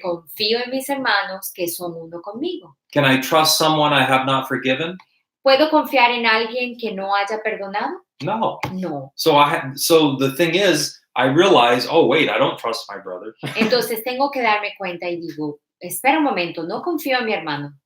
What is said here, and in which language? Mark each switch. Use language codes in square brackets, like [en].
[es] Confío en mis hermanos que son uno conmigo. [en] Can I trust someone I have not forgiven? [es] ¿Puedo confiar en alguien que no haya perdonado? [en] No. [es] No. [en] So the thing is, I realize, oh wait, I don't trust my brother. [es] Entonces tengo que darme cuenta y digo, espera un momento, no confío en mi hermano.